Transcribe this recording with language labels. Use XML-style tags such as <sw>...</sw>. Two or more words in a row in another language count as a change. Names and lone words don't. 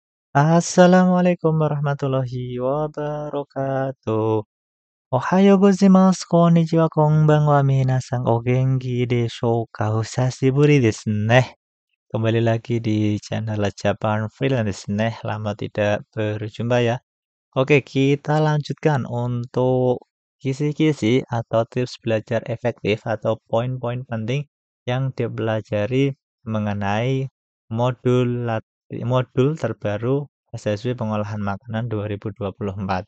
<ar>السلام عليكم ورحمة الله وبركاته.</ar> <ja>おはようございます、こんにちは、こんばんは、皆さんお元気でしょうか? 久しですね.</ja> <id>Kembali lagi di channel Japan Freelance nih. Lama tidak berjumpa ya. Oke, kita lanjutkan untuk kisi-kisi atau tips belajar efektif atau poin-poin penting yang dipelajari mengenai modul terbaru SSW Pengolahan Makanan 2024.</id>